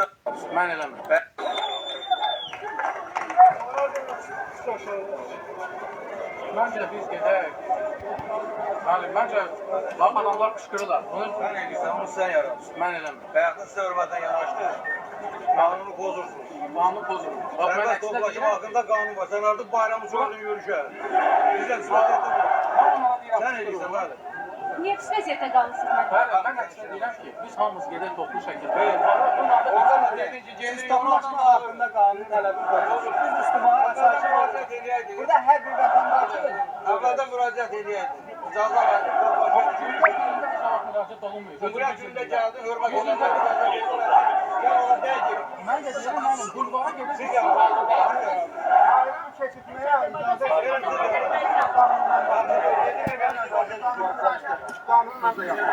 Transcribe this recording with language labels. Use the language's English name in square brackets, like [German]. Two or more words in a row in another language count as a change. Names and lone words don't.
[Azerbaijani] Mən eləmirəm. Məncə biz gedək. Məncə bax adamlar qışqırırlar. [Turkish] sen ne diyorsan onu sen yaratsın. [Azerbaijani] Mən eləmirəm. [Turkish] Bayaklı size hürmetten yanaştır. Kanunu bozursunuz. [Azerbaijani] Qanunu pozulur. Bax mən [Turkish] Serbest [Azerbaijani] əksinə toplaşma deyirəm. [Turkish] hakkında kanun var. Sen artık bayramı çözdün yürüyüşe. Bizden siyasete bu. Sen ne diyorsan hadi. [Azerbaijani] Niye pis vəziyyətdə qalırsınız? Bəli, mən əksinə deyirəm ki, biz hamımız gedək toplu şəkildə. Orada da siz toplaşma hakkında kanun tələbi koyuyorsunuz. [Turkish] Biz Müslüman asayişe müracaat ediyorduk. [Azerbaijani] Burada hər bir vətəndaşın [Turkish] Evvelden müracaat ediyorduk. [Azerbaijani] İcazə verdik. [Turkish] Müraciət olunmuyor. [Azerbaijani] Cumhuriyet günündə gəldi, hürmet edildi. Gel ona deyil. Mən də deyirəm, mənim bulvara gedib. [Turkish] Siz yapın. [Azerbaijani] Bayram keçirməyə icazə verin. Qanunla da yapın.